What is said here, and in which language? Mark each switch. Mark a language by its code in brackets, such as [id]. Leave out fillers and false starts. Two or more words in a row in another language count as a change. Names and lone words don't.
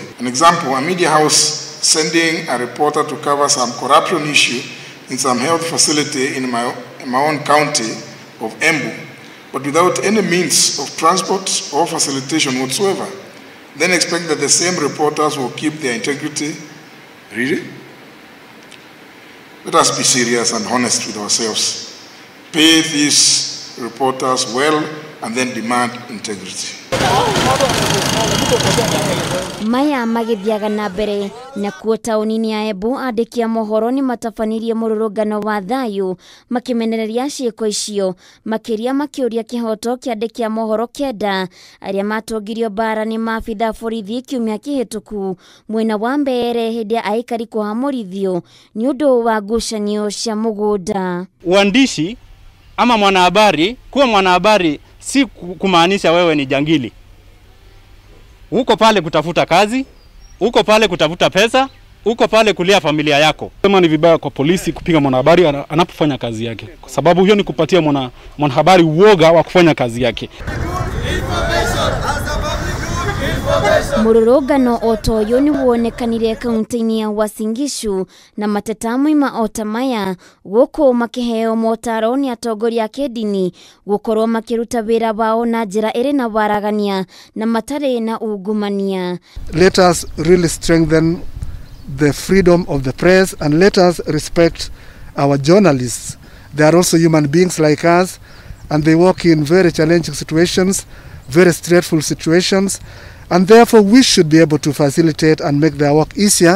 [en] An example, a media house sending a reporter to cover some corruption issue in some health facility in my own county of Embu, but without any means of transport or facilitation whatsoever. Then expect that the same reporters will keep their integrity. Really? Let us be serious and honest with ourselves. Pay these reporters well and then demand integrity. [ki] Maya magĩthiaga na mbere na kuo taũni-inĩ ya Embu, andĩki a mohoro nĩ matabanirie mũrũrũngano wa thayũ makĩmenereria ciĩko icio, makĩria makĩũria kĩhoto kĩa andĩki a mohoro 9 arĩa matongirio bara nĩ maabitha borithi kiumia kĩhĩtũku mwena wa mbere hĩndĩ ya aikari kũhamũrithio nĩ ũndũ wa ngucanio cia mũgũnda. [sw] Uandishi ama mwanahabari, kuwa mwanahabari si kumaanisha wewe ni jangili. Uko pale kutafuta kazi, uko pale kutafuta pesa, uko pale kulia familia yako. Sema ni vibaya kwa polisi kupiga mwanahabari anapofanya kazi yake, kwa sababu hiyo ni kupatia mwanahabari uoga wa kufanya kazi yake. [ki] Mũrũrũngano otoyo nĩ wonekanire kaunti-inĩ ya Uasin Gishu na mateta moima otamaya gũkũ makĩheo motaro nĩ atongoria a kĩndini gũkorwo makĩruta wĩra wao na njĩra ĩrĩ na waragania na matarĩ na ungumania. [en] Let us really strengthen the freedom of the press and let us respect our journalists. They are also human beings like us and they work in very challenging situations, very stressful situations. And therefore we should be able to facilitate and make their work easier.